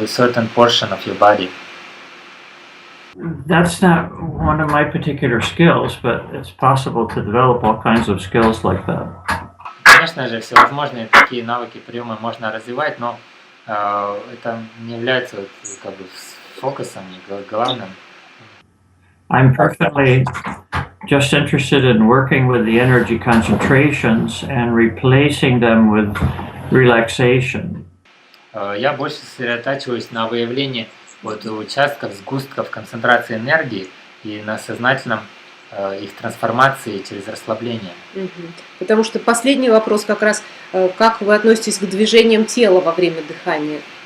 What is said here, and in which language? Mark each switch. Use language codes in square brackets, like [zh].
[en] to a certain portion of your body. That's not one of my particular skills, but it's possible to develop all kinds of skills like that. [ru] Конечно же, всевозможные такие навыки, приемы можно развивать, но это не является как бы фокусом, главным. [en] I'm personally just interested in working with the energy concentrations and replacing them with relaxation. [ru] Я больше сосредотачиваюсь на выявлении вот участков, сгустков концентрации энергии и на сознательном их трансформации через расслабление. Потому что последний вопрос как раз, как вы относитесь к движениям тела во время дыхания?